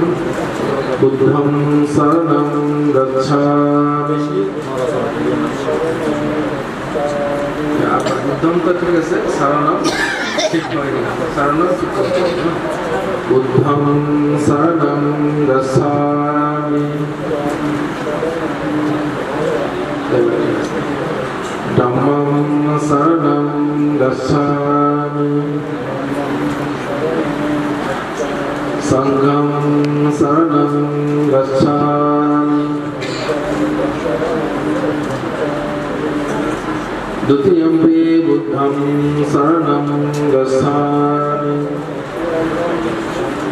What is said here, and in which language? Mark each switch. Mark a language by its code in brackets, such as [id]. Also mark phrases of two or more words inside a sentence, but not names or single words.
[pi] বুদ্ধম সারানাম গচ্ছামি। [bn] আপনার বুদ্ধমটা ঠিক আছে, সারানাম ঠিক হয়নি। সারানাম ঠিক করতে হবে। [pi] বুদ্ধম সারানাম গচ্ছামি। Dhammam saranam gacchami, Sangham saranam gacchami, Dutiyampi buddham saranam gacchami,